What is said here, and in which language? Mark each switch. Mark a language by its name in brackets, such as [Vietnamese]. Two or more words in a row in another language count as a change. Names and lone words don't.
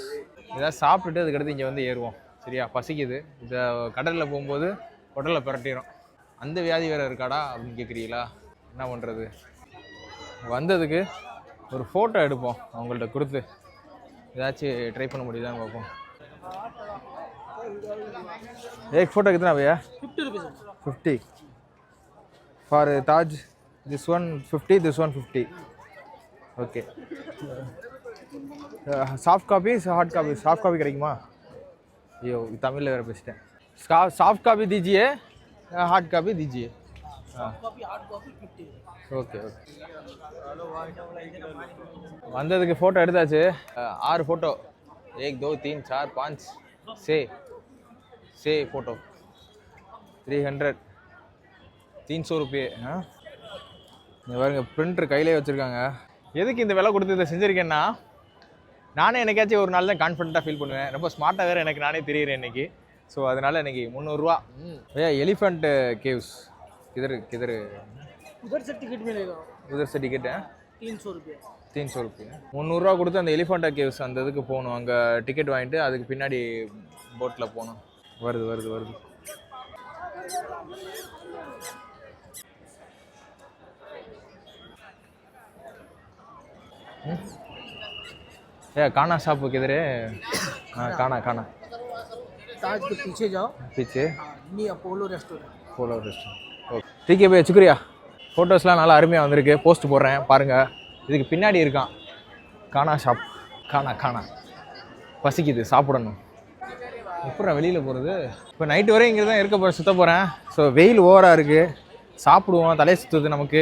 [Tamil] இதாக சாப்பிட்டுட்டு அதுக்கடுத்து இங்கே வந்து ஏறுவோம். சரியா, பசிக்குது. இந்த கடலில் போகும்போது ஹோட்டலில் பிரட்டிடும். அந்த வியாதி வேறு இருக்காடா அப்படின்னு கேட்குறீங்களா? என்ன பண்ணுறது? வந்ததுக்கு ஒரு ஃபோட்டோ எடுப்போம் அவங்கள்ட்ட கொடுத்து. ஏதாச்சும் ட்ரை பண்ண முடியுதான்னு பார்ப்போம். [Hindi] एक फोटो कितना भैया? 50 रुपीज़. [English] 50 for Taj. This one 50, this one 50. Okay. Soft copy, hard copy. Soft copy [Tamil] கிடைக்குமா? ஐயோ தமிழில் வேறு பேசிட்டேன். [English] soft copy [Hindi] दीजिए, [English] hard copy [Hindi] दीजिए. [English] copy hard copy 50. okay okay. [Tamil] வந்ததுக்கு ஃபோட்டோ எடுத்தாச்சு. 6 ஃபோட்டோ. 1 2 3 4 5 [Hindi] से फोटो [Tamil] 300 ₹300. பாருங்க பிரிண்டர் கையிலே வச்சுருக்காங்க. எதுக்கு இந்த விலை கொடுத்து இதை செஞ்சுருக்கேன்னா, நானே எனக்காச்சும் ஒரு நாள் தான் கான்ஃபிடென்ட்டாக ஃபீல் பண்ணுவேன். ரொம்ப ஸ்மார்ட்டாக வேறு எனக்கு நானே தெரியுறேன் இன்றைக்கி. ஸோ அதனால் இன்றைக்கி 300 ரூபா. [Hindi] भैया [English] elephant caves [Hindi] किधर किधर? उधर से टिकट मिलेगा. उधर से टिकट है 300 रुपये. 300 रुपये. [Tamil] 300 ரூபா கொடுத்து அந்த எலிஃபெண்டா கேவ்ஸ் அந்த இதுக்கு போகணும். அங்கே டிக்கெட் வாங்கிட்டு அதுக்கு பின்னாடி போட்டில் போகணும். வருது வருது வருது. [Hindi] खाना शॉप किधर है? हाँ खाना ताज के पीछे जाओ. पीछे नी अपोलो रेस्टोरेंट. ஓகே ठीक है भैया शुक्रिया. [Tamil] ஃபோட்டோஸ்லாம் நல்லா அருமையாக வந்திருக்கு. போஸ்ட் போடுறேன் பாருங்கள். இதுக்கு பின்னாடி இருக்கான் கானா ஷாப். கானா பசிக்குது, சாப்பிடணும். அப்புறம் வெளியில் போகிறது. இப்போ நைட்டு வரை இங்கே தான் இருக்க போகிறேன், சுற்ற போகிறேன். ஸோ வெயில் ஓவராக இருக்குது. சாப்பிடுவோம், தலையை சுற்றுது நமக்கு.